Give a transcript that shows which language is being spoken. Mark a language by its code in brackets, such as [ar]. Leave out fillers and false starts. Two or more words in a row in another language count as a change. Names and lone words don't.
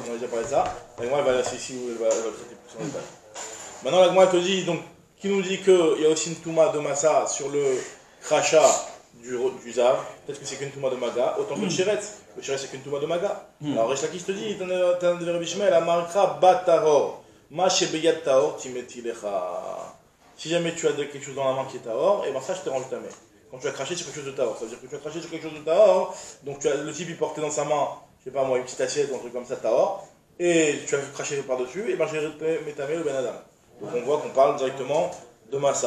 [fr] On a déjà parlé de ça. La Gemara, elle va traiter plus en détail. Maintenant, la Gemara, elle te dit, donc, qui nous dit qu'il y a aussi une touma de massa sur le crachat du zav, peut-être que c'est qu'une touma de maga, autant que le sheretz. Le sheretz c'est qu'une touma de maga. Alors Resh Lakish te dit, t'as un de Rabbi Shmuel, [he] אמר קרא בטהור, מה שבידו טהור, טימאתי לך. [fr] Si jamais tu as quelque chose dans la main qui est tahor, et ben ça je te range ta main. Quand tu as craché sur quelque chose de tahor, ça veut dire que tu as craché sur quelque chose de tahor, donc le type il portait dans sa main, je sais pas moi, une petite assiette ou un truc comme ça tahor, et tu as craché par-dessus, et ben j'ai mis ta main au [he] בן אדם. [fr] Donc on voit qu'on parle directement de massa.